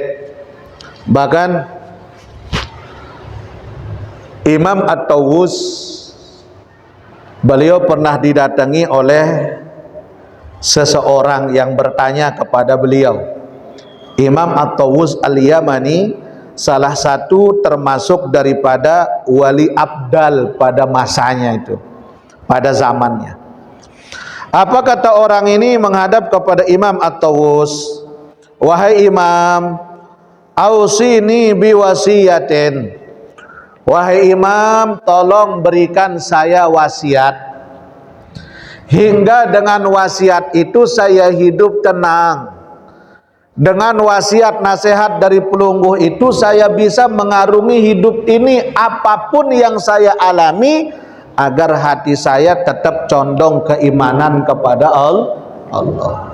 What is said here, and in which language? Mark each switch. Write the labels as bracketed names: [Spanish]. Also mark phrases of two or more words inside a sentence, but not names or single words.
[Indonesian] Bahkan Imam At-Tawus, beliau pernah didatangi oleh seseorang yang bertanya kepada beliau. Imam At-Tawus Al-Yamani salah satu termasuk daripada wali abdal pada masanya itu, pada zamannya. Apa kata orang ini menghadap kepada Imam At-Tawus? Wahai Imam, [Arabic] ausini biwasiyatin. [Indonesian] Wahai Imam, tolong berikan saya wasiat. Hingga dengan wasiat itu saya hidup tenang. Dengan wasiat nasihat dari pelungguh itu saya bisa mengarungi hidup ini apapun yang saya alami, agar hati saya tetap condong keimanan kepada Allah.